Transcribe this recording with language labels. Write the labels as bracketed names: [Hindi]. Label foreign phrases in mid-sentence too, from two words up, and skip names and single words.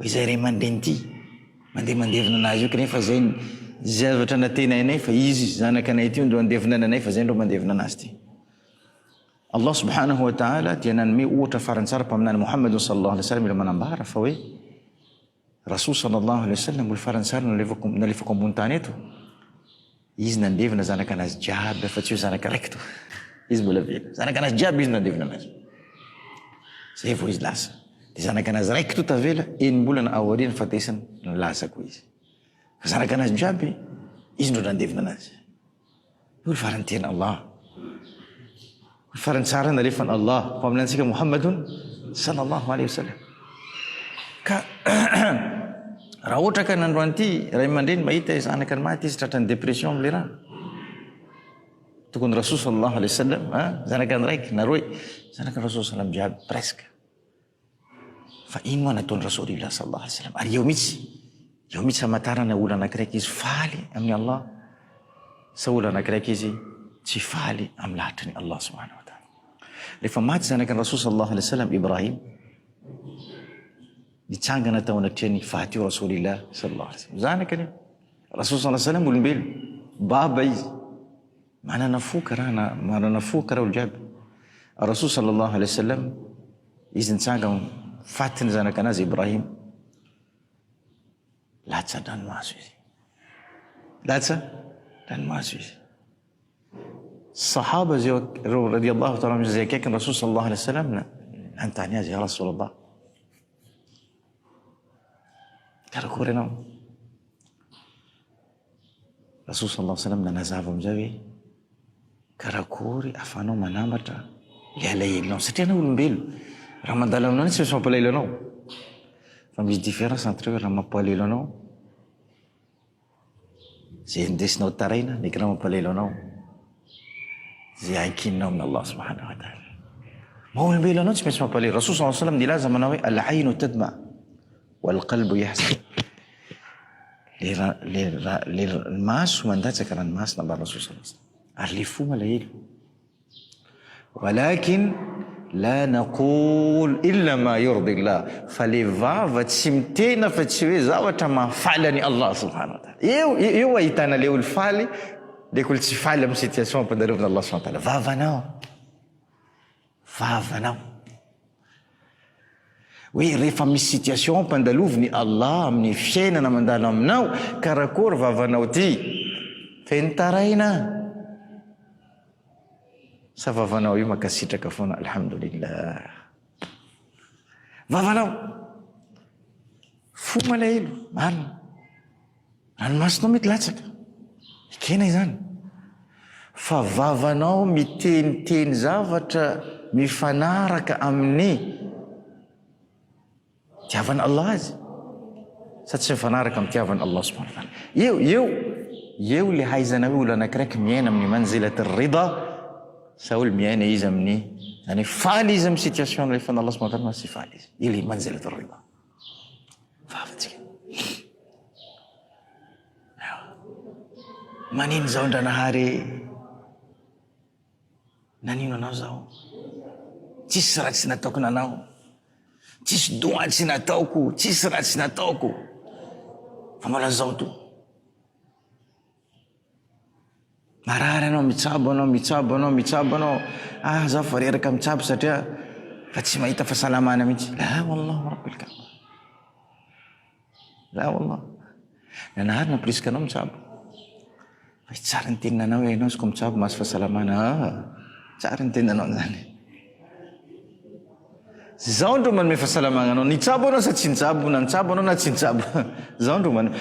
[Malagasy] izay ray aman-dreny ty mandevina anazy io kanefa zay zavatra natenainay fa izy zanakanay ty ndro andevina anay fa zay ndro mandevina anazy ty [Arabic] الله سبحانه وتعالى [Malagasy] dia nanome ohatra farantsara mpaminany Muhammadun sallallahu [Arabic] عليه وسلم [Malagasy] ila manambara fa hoe Rasul [Arabic] صلى الله عليه وسلم [Malagasy] olo farantsara nalefako ambony tany eto izy nandevina zanaka anazy jiaby fa tsy hoe zanaka raiky to izy mbola vela zanaka anazy jiaby izy nandevina anazy zay vao izy lasa de zanaka anazy raiky to tavela enim-bolana aoriana fatesany lasako izy fa zanaka anazy jiaby izy ndro nandevina anazy olo farany tena Allah olo farany tsara nalefany Allah mpaminansika Muhammadun [Arabic] صلى الله عليه وسلم [Malagasy] ka raha ohatra ka nandroany ty ray aman-dreny mahita zanaka ny maty izy tratrany depression am'le raha tokony Rasoul [Arabic] صلى الله عليه وسلم [Malagasy] zanakany raiky na roe zanakany Rasoul sallam jiaby presque. Fa ino moa nataony Rasulillah [Arabic] صلى الله عليه وسلم? [Malagasy] Ary eo mihitsy hamantarana olona anakiraiky izy faly amin'ny Allah sa olona anakiraiky izy tsy faly amin'ny lahatry ny [Arabic] الله سبحانه وتعالى. [Malagasy] Rehefa maty zanakany Rasoul [Arabic] صلى الله عليه وسلم [Malagasy] Ibrahim, nitsangana tao anatrehany faty eo Rasulillah [Arabic] صلى الله عليه وسلم. [Malagasy] Zanakany Rasoul [Arabic] صلى الله عليه وسلم [Malagasy] olombelo, baba izy, manana fo karaha olo jiaby. Rasoul [Arabic] صلى الله عليه وسلم [Malagasy] izy nitsangana faty ny zanakanazy Ibrahim, latsa dranomaso izy, latsa dranomaso izy. [Arabic] الصحابة رضي الله تعالى عنهم [Malagasy] zay akaiky Rasul [Arabic] صلى الله عليه وسلم [Malagasy] nanontany azy, [Arabic] يا رسول الله, [Malagasy] karakory anao? Rasul [Arabic] صلى الله عليه وسلم [Malagasy] nanazava amizay hoe karakory afanao manamatra le alahelinao, satria anao olombelo, raha mandalo aminao tsy misy mampalahelo anao. Fa misy [French] différence entre [Malagasy] raha mampalahelo anao zay indesinao taraina ndraiky raha mampalahelo anao zay ankininao amin'ny [Arabic] الله سبحانه وتعالى. [Malagasy] Maolombelo anao tsy maintsy mampalahelo. Rasul [Arabic] صلى الله عليه وسلم [Malagasy] nilaza manao hoe [Arabic] العين تدمع والقلب يحزن. [Malagasy] Le maso mandatsaka ranomasina mba Rasul [Arabic] صلى الله عليه وسلم, [Malagasy] ary le fo malahelo. [Arabic] ولكن لا نقول إلا ما يرضي الله. [Malagasy] Fa le vava tsy mitena fa tsy hoe zavatra mahafaly any [Arabic] الله سبحانه وتعالى. [Malagasy] Eo ahitana le olo faly ndraiky olo tsy faly amin'ny situation ampandalovina [Arabic] الله سبحانه وتعالى. [Malagasy] Vavanao hoe rehefa misy situation ampandaloviny Allah amin'ny fiainana mandalo aminao, karakory vavanao ty? Feno taraina sa vavanao io makasitraka foana? Alhamdulillah. Vavanao fo malahelo, marina, ranomasonao mety latsaka, ikena izany. Fa vavanao miteniteny zavatra mifanaraka amin'ny tiavana Allah azy, sa tsy mifanaraka amin'ny tiavana Allah subhanahu wa ta'ala. Eo le haizana hoe olo anakiraiky miaina amin'ny [Arabic] منزلة الرضا [Malagasy] sa olo miaina izy amin'ny zany faly izy amin'ny situation rehefa [Arabic] الله سبحانه وتعالى [Malagasy] sy faly izy. Ile [Arabic] منزلة الرضا. [Malagasy] Vavatsika. Manino zao Ndranahary? Nanino anao zao? Tsisy raha tsy nataoko nanao, tsisy doa tsy nataoko, tsisy raha tsy nataoko, fa mbola zao to. Marary anao, mitsabo anao. Zaho fa reraka mitsabo satria fa tsy mahita fahasalamana mihitsy. [Arabic] لا والله رب الكعبة. لا والله. [Malagasy] Nanahary naporisika anao mitsabo. Fa tsara ny teninanao hoe anao izy koa mitsabo mahazo fahasalamana. Tsara ny teninanao zany. Zao ndro manome fahasalamana anao. Nitsabo anao sa tsy nitsabo, na nitsabo anao na tsy nitsabo. Zao ndro manome.